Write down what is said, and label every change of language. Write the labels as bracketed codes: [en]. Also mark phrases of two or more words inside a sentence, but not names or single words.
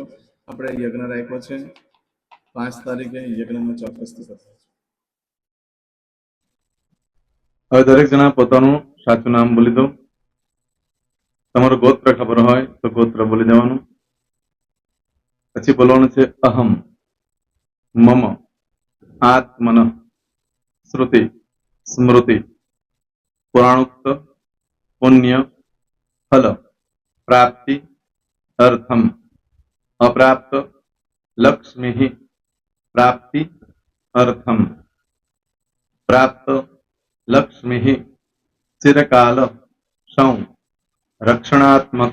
[gu] આપણે યજ્ઞ રાખ્યો છે 5 તારીખે, યજ્ઞમાં ચોક્કસથી કરજો। હવે દરેક જણા પોતાનું સાચું નામ બોલી દો। તમારું ગોત્ર ખબર હોય તો ગોત્ર બોલી દેવાનું। પછી બોલવાનું છે અહમ। [sa] मम आत्मन श्रुति स्मृति पुराणोक्त पुण्य फल प्राप्ति अर्थम अप्राप्त लक्ष्मी प्राप्ति अर्थम प्राप्त लक्ष्मी चिरकाल सौ रक्षणात्मक